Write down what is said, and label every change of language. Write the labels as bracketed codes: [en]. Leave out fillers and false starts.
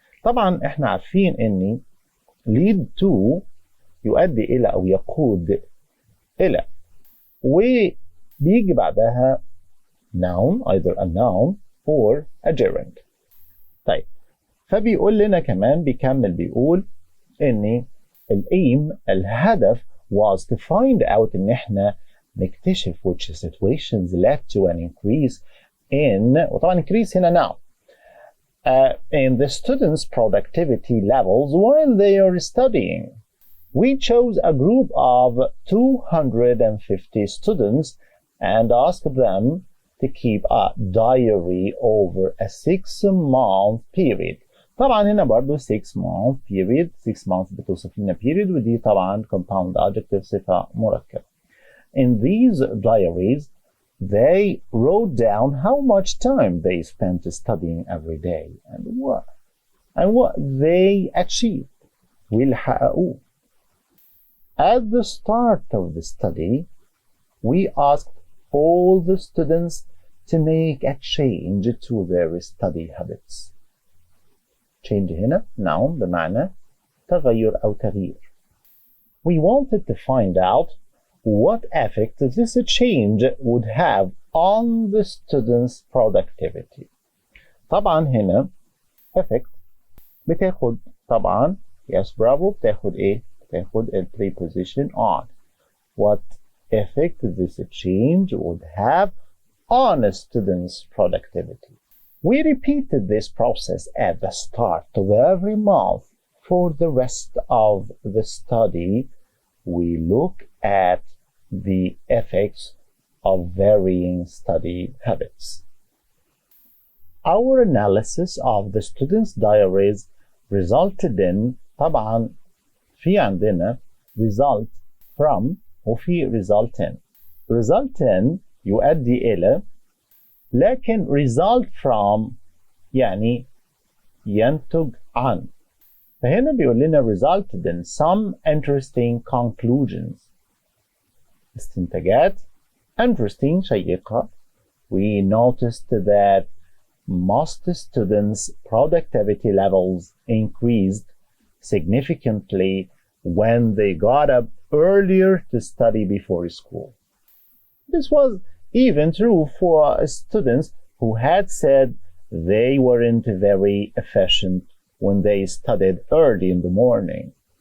[ar] طبعا احنا عارفين ان lead to يؤدي الى او يقود الى وبيجي بعدها noun [en] either a noun or a gerund. [ar] طيب فبيقول لنا كمان بيكمل بيقول ان الايم الهدف [en] was to find out [ar] ان احنا نكتشف [en] which situations led to an increase in وطبعا increase هنا now in the students' productivity levels while they are studying. We chose a group of 250 students and asked them to keep a diary over a 6-month period. [ar] طبعا هنا برضو 6-month period 6 months بتوصف لنا period ودي طبعا compound adjective صفة مركبة. [en] In these diaries they wrote down how much time they spent studying every day and what they achieved [ar] واللي حققوه. [en] At the start of the study we asked all the students to make a change to their study habits. [ar] Change هنا noun بمعنى تغير أو تغيير. [en] We wanted to find out what effect this change would have on the students' productivity. [ar] طبعا هنا effect بتاخد طبعا yes برافو بتاخد ايه؟ بتاخد ال preposition on. [en] What effect this change would have on a student's productivity. We repeated this process at the start of every month. For the rest of the study, we look at the effects of varying study habits. Our analysis of the students' diaries resulted in [ar] طبعا في عندنا [en] result from وفي result in. [ar] result in يؤدي إلى لكن result from يعني ينتج عن. فهنا بيقول لنا [en] resulted in some interesting conclusions. [ar] استنتاجات interesting شيقة. [en] We noticed that most students' productivity levels increased significantly when they got up earlier to study before school. This was even true for students who had said they weren't very efficient when they studied early in the morning.